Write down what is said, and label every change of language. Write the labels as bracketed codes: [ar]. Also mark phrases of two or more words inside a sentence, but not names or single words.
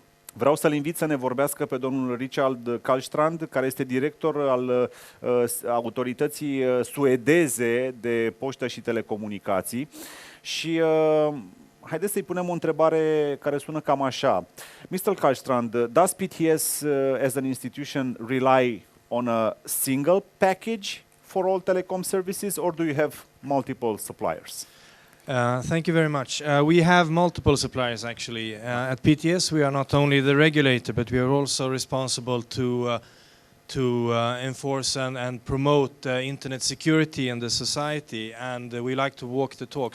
[ro] Vreau să-l invit să ne vorbească pe domnul Richard KALLSTRAND, care este director al autorității suedeze de poștă și telecomunicații. Și haideți să-i punem o întrebare care sună cam așa. [en] Mr. KALLSTRAND, does PTS as an institution rely on a single package for all telecom services, or do you have multiple suppliers? Thank you very much. We have multiple suppliers actually. At PTS we are not only the regulator, but we are also responsible to enforce and promote internet security in the society, and we like to walk the talk.